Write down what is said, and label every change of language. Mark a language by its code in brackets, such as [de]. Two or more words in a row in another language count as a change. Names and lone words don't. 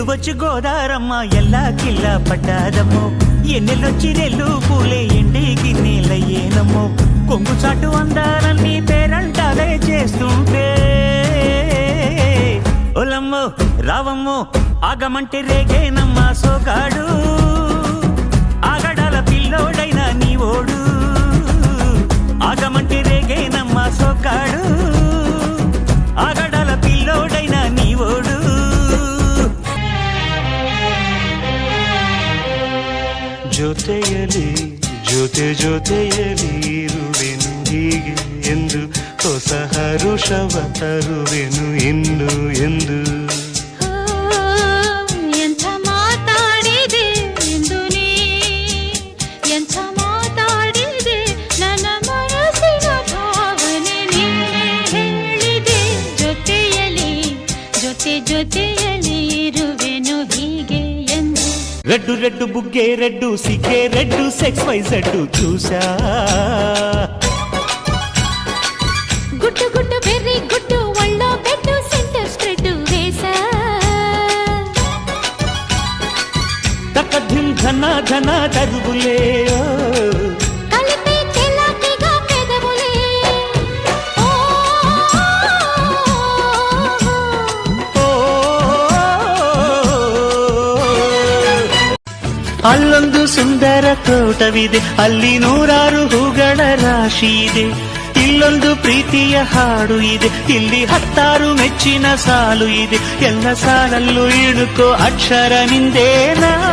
[te] బొచ్చు గోదారమ్మ ఎల్లా కిల్లా పడ్డాదమ్మో ఎన్నెల్లొచ్చిరెల్లు పూలే ఎండి గిన్నెలయ్యేనమ్మో కొంగు చాటు అందాలన్నీ పేరంటాలే చేస్తుంటే ఒలమ్మో రావమ్మో ఆగమంటే రేగేనమ్మ సోగాడు ఆగడాల పిల్లోడైనా నీ ఓడు ఆగమంటే రేగేనమ్మ సోగాడు ఆగడాల పిల్లోడైనా నీ ఓడు [kn] ಜೊತೆಯಲಿ ಜೊತೆಯಲಿ ಇರುವೆನು ಹೀಗೆ ಎಂದು ಹೊಸ ಹರುಷವ ತರುವೆನು ಇನ್ನು ಎಂದು ಎಂಥ ಮಾತಾಡಿದೆ ಎಂದು ನೀ ಎಂಥ ಮಾತಾಡಿದೆ ನನ್ನ ಮನಸ್ಸಿನ ಭಾವನೆ ನೀನೇ ಹೇಳಿದೆ ಜೊತೆಯಲಿ ಜೊತೆಯಲಿ ಇರುವೆನು ಹೀಗೆ ಎಂದು [en] red red [te] బుగ్గే రెడ్డు సిగ్గే రెడ్డు సెక్స్ వై జెడ్డు చూసా గుడ్డు గుడ్డు వెర్రి గుడ్డు ఒళ్ళో బెడ్డు [en] centre spread [te] వేసా తక్క ధిమ్ ధన ధన దరువులే కలిపి తెల్లకిగా పెదవులే [kn] ಅಲ್ಲೊಂದು ಸುಂದರ ತೋಟವಿದೆ ಅಲ್ಲಿ ನೂರಾರು ಹೂಗಳ ರಾಶಿ ಇದೆ ಇಲ್ಲೊಂದು ಪ್ರೀತಿಯ ಹಾಡು ಇದೆ ಇಲ್ಲಿ 10 ಮೆಚ್ಚಿನ ಸಾಲು ಇದೆ ಎಲ್ಲ ಸಾಲಲ್ಲೂ ಇಣುಕೋ ಅಕ್ಷರ ನಿಂದೇನಾ